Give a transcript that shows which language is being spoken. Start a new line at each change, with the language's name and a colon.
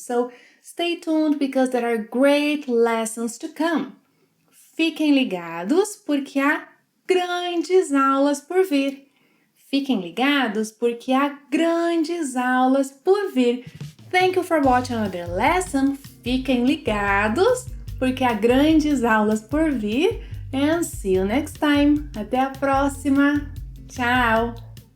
English: So stay tuned because there are great lessons to come.
Portuguese: Fiquem ligados porque há grandes aulas por vir. Fiquem ligados porque há grandes aulas por vir.
English: Thank you for watching another lesson.
Portuguese: Fiquem ligados porque há grandes aulas por vir.
English: And see you next time.
Portuguese: Até a próxima. Tchau!